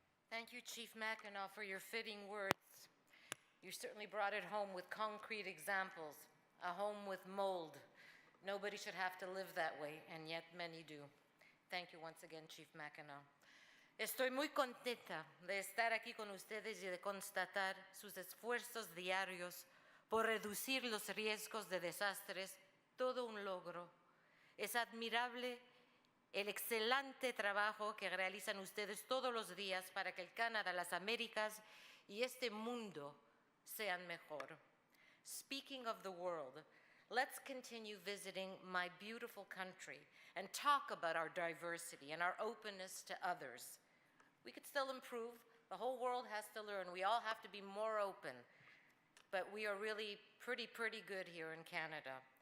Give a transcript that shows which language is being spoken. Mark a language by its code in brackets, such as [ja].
[en] Thank you, Chief Mackinac, for your fitting words. You certainly brought it home with concrete examples. A home with mold. Nobody should have to live that way, and yet many do. Thank you once again, Chief Mackinac. [es] Estoy muy contenta de estar aquí con ustedes y de constatar sus esfuerzos diarios por reducir los riesgos de desastres. Todo un logro. Es admirable el excelente trabajo que realizan ustedes todos los días para que el Canadá, las Américas y este mundo sean mejor. [en] Speaking of the world, let's continue visiting my beautiful country and talk about our diversity and our openness to others. We could still improve. The whole world has to learn. We all have to be more open. But we are really pretty good here in Canada.